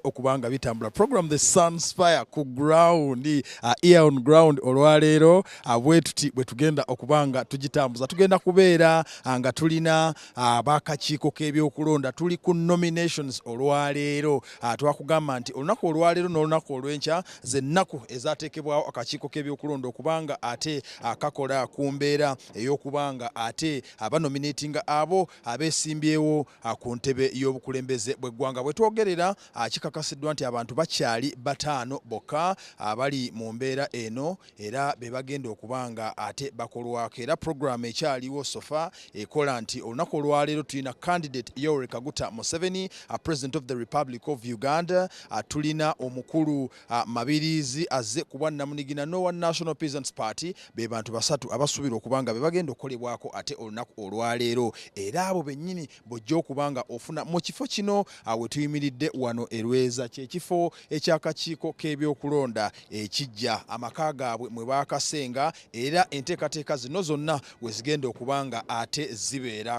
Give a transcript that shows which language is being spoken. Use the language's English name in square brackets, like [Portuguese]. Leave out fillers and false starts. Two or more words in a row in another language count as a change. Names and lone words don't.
[Ganda] okubanga bitambula program the Sunspire ku ground [English] ear on ground [Ganda] olwaleero bwe tuti bwe tugenda okubanga tugitambuza tugenda kubeera nga tulina ab'akakiiko k'ebyokulonda tuli ku nominations olwaleero twakugamba nti olunaku olwaleero n'olunaku olw'enkya z'ennaku ezaateekebwawo akakiiko k'ebyokulonda okubanga ate kakola ku mbeera ey'okubanga ate abanominatinga abo abeesimbyewo ku ntebe y'obukulembeze bw'eggwanga bwe twogerera kikakasiddwa nti abantu bakyali 5 bokka abali mu mbeera eno era be bagenda okubanga ate bakolwako era program ekyaliwo sofa ekola nti olunaku olwaleero tulina candidate Yoweri Kaguta Museveni [English] president of the Republic of Uganda [Ganda] tulina omukulu Mabirizi azze ku bwannamunigina n'owa National Peasants Party be bantu basatu abasuubira okubanga be bagenda okukolebwako ate olunaku olwaleero era abo bennyini bojja okubanga ofuna mu kifo kino we tuyimiridde wano Erweza kyekifo eky'akakiiko k'ebyokulonda ekijja amaka gaabwe mwe baakasenga era enteekateeka zino zonna we zigenda okubanga ate zibeera.